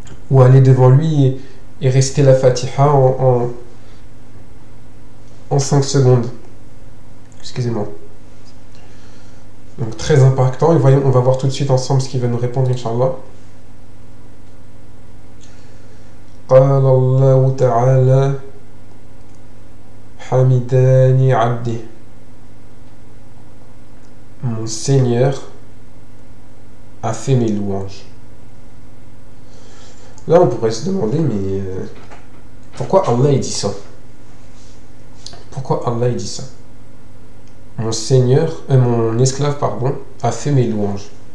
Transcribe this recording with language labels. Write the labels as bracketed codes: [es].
[fr] Ou aller devant lui et réciter la Fatiha en 5 secondes? Excusez-moi. Donc très impactant. Et voyons, on va voir tout de suite ensemble ce qu'il va nous répondre, Inch'Allah. [ar] قال الله تعالى حمداني عبدي. [fr] Mon Seigneur a fait mes louanges. Là, on pourrait se demander, mais pourquoi Allah il dit ça? Pourquoi Allah il dit ça? Mon esclave, pardon, a fait mes louanges.